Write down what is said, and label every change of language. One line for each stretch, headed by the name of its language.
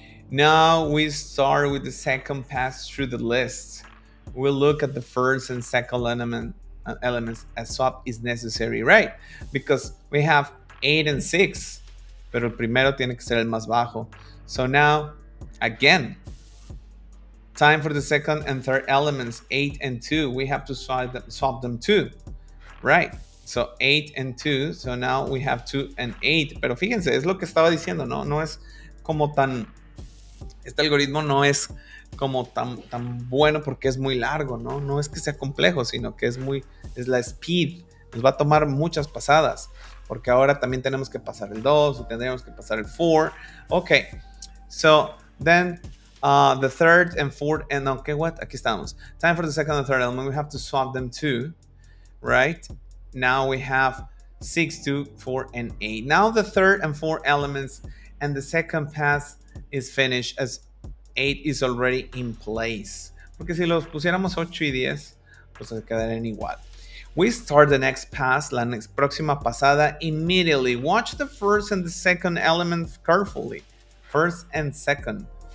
English: Now we start with the second pass through the list. We'll look at the first and second elements as swap is necessary, right? Because we have 8 and 6,
Spanish: pero el primero tiene que ser el más bajo.
English: So now, again, time for the second and third elements, 8 and 2. We have to swap them too, right? So 8 and 2. So now we have 2 and 8.
Spanish: Pero fíjense, es lo que estaba diciendo, ¿no? No es como tan... Este algoritmo no es como tan bueno porque es muy largo, ¿no? No es que sea complejo, sino que es la speed. Nos va a tomar muchas pasadas, porque ahora también tenemos que pasar el 2 y tendríamos que pasar el 4.
English: Okay, so then the third and fourth, and okay, what?
Spanish: Aquí estamos.
English: Time for the second and third element. We have to swap them too, right? Now we have 6, 2, 4, and 8. Now the third and fourth elements and the second pass is finished as 8 is already in place.
Spanish: Porque si los pusiéramos 8 y 10, pues se quedarían igual.
English: We start the next pass,
Spanish: la próxima pasada,
English: immediately. Watch the first and the second element carefully. First and second.